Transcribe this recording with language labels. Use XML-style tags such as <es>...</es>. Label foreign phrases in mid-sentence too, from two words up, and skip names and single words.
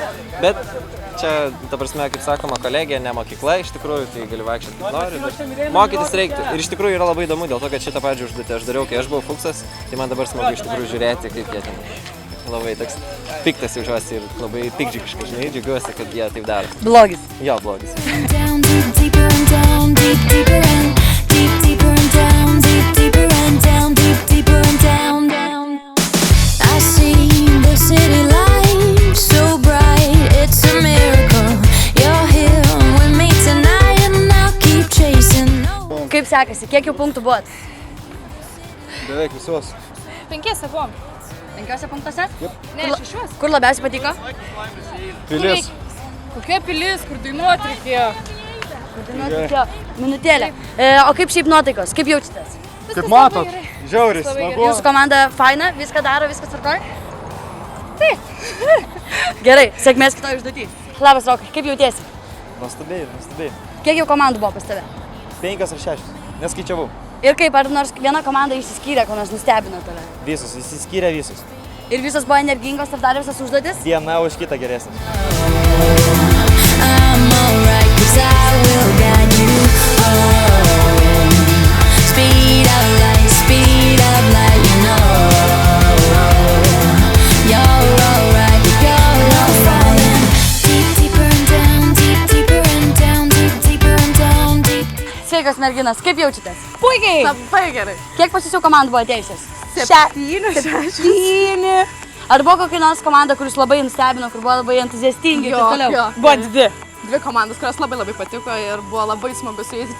<lt>Bet čia, ta prasme, kaip sakoma, kolegija, ne mokykla iš tikrųjų, tai gali vaikščioti kaip nori, bet mokytis reiktų. Ir iš tikrųjų yra labai įdomu, dėl to, kad šitą pačią užduotį aš dariau, kai aš buvau Fuksas, tai man dabar smagu iš tikrųjų žiūrėti, kaip jie ten labai toks piktas jaučiuosi ir labai pikdžiukiškai, žinai, džiaugiuosi, kad jie taip daro. Blogis. Jo, blogis.</lt> <en>Down, deep, deeper and down, deep, deeper and deep, deeper and down, deep, deeper and down, deep, deeper and down, down. I see the city light so bright, it's a miracle. You're here with me tonight and I'll keep chasing.</en> <lt>Kaip sekasi? Kiek jau punktų buvot? Beveik visos. 5 buvom. 5 punktuose? Ne, 6. Kur labiausiai patiko? Pilis. Kokia pilis, kur dainuoti reikėjo? Minutėlė. O kaip šiaip nuotaikos? Kaip jaučiatės? Kaip matot, žiauris, smagu. Jūsų komanda faina, viską daro, viskas tvarkoj? Taip. Gerai, sėkmės kitoj užduotį. Labas, Rokai, kaip jautiesi? Nuostabiai. Kiek jau komandų buvo pas tave? 5 ar 6. Neskaičiavau. Ir kaip, ar nors viena komanda išsiskyrė, ko nors nustebino tave? Visus, išsiskyrė visus. Ir visos buvo energingos ir darė visas užduotis? Viena už kitą geresnė.</lt> <en>I'm alright, 'cause I will guide you home. Speed up like you know. You're alright, you're not falling. Deep, deeper and down, deep, deeper and down, deep, deeper and down, deep.</en> <lt>Sveikos merginos, kaip jaučiatės? Puikiai. Labai gerai. Kiek pas jūsų komandų buvo atėjusios? 7. Ar buvo kokia nors komanda, kuris labai nustebino, kur buvo labai entuziastingi ir taip toliau? Buvo 2. Dvi komandos, kurios labai patiko ir buvo labai smagu su jais.</lt>